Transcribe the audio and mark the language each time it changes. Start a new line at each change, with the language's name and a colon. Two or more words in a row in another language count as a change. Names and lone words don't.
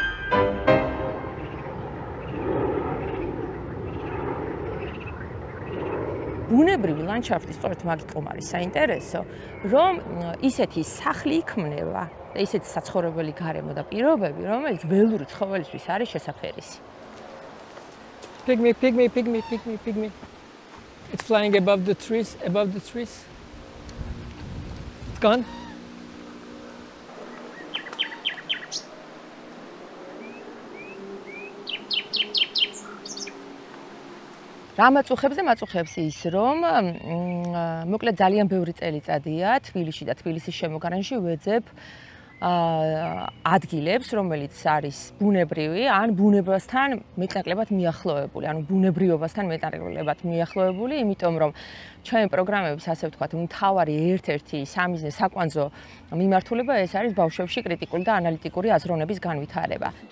Georgian: ბუნებრივი ლანდშაფტი სწორედ მაგიტომ არის საინტერესო, რომ ისეთი სახლი იქმნება და ისეთი საცხოვრებელი გარემო და პირობები, რომელიც ველური ცხოველისთვის არის შესაფერისი.
English: Pygmy, pygmy, pygmy, pygmy, pygmy. It's flying above the trees, above the trees. It's gone.
Georgian: რა მაწუხებს ის, რომ მოკლედ ძალიან ბევრი წელიწადია თბილისში და თბილისის შემოგარენში ვეძებ ადგილებს, რომელიც არის ბუნებრივი, ან ბუნებასთან მეტნაკლებად მიახლოებული, ანუ ბუნებრიობასთან მეტნაკლებად მიახლოებული, იმიტომ რომ ჩვენი პროგრამების, ასე ვთქვათ, მთავარი ერთ-ერთი სამიზნე საკვანძო მიმართულება ეს არის ბავშვებში კრიტიკული და ანალიტიკური აზროვნების განვითარება.